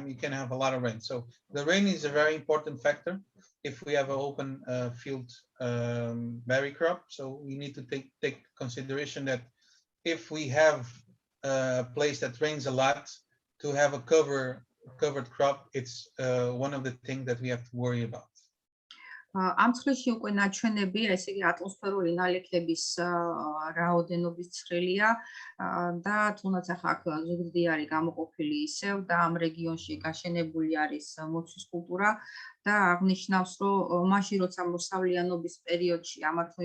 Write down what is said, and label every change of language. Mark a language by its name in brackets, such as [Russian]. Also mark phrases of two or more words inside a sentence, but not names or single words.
[English] You can have a lot of rain. So the rain is a very important factor if we have an open field berry crop. So we need to take consideration that if we have a place that rains a lot, to have a covered crop, it's one of the things that we have to worry about. [Georgian] ამ ცხრილში უკვე ნაჩვენები, ესე იგი ატმოსფერული ნალექების რაოდენობის ცხრილია და თუნდაც ახლა აქ ზუგდიდი არის გამოყოფილი ისევ და ამ რეგიონში გაშენებული არის მოცვის კულტურა და აღნიშნავს, რომ მაშინ როცა მოსავლიანობის პერიოდში ამარ თუ